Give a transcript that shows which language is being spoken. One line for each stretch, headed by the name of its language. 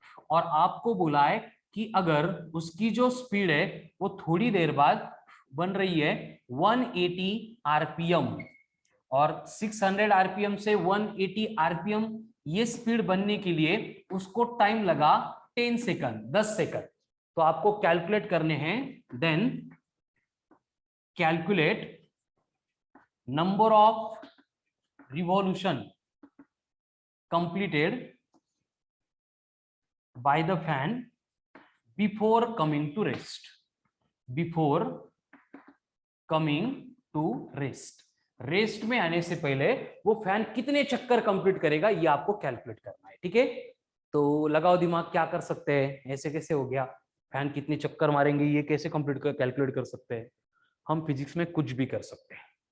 Hindi: और आपको बोला है कि अगर उसकी जो स्पीड है वो थोड़ी देर बाद बन रही है 180 आरपीएम, और 600 आरपीएम से 180 आरपीएम ये स्पीड बनने के लिए उसको टाइम लगा 10 सेकंड, 10 सेकंड। तो आपको कैलकुलेट करने हैं। Then
English: Calculate number of revolution completed by the fan before coming to rest. Before coming to rest.
Hindi: Rest में आने से पहले वो फैन कितने चक्कर कंप्लीट करेगा ये आपको कैलकुलेट करना है, ठीक है। तो लगाओ दिमाग, क्या कर सकते हैं, ऐसे कैसे हो गया, फैन कितने चक्कर मारेंगे ये कैसे कैलकुलेट कर सकते हैं। हम फिजिक्स में कुछ भी कर सकते हैं।